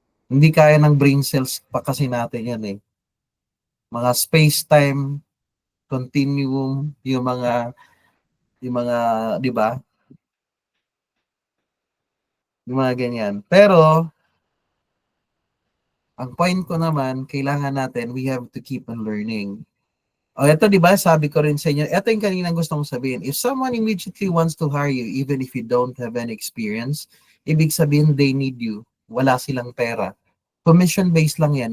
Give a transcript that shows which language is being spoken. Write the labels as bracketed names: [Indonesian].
[Filipino] Hindi kaya ng brain cells pa kasi natin yan eh. Mga space-time continuum, yung mga, 'di ba? Yung mga ganyan. Pero ang point ko naman, kailangan natin, [English] we have to keep on learning. [Filipino] O ito, 'di ba? Sabi ko rin sa inyo, ito yung kaninang gusto kong sabihin. [English] If someone immediately wants to hire you even if you don't have any experience, [Filipino] ibig sabihin [English] they need you. [Filipino] Wala silang pera. Commission based lang 'yan.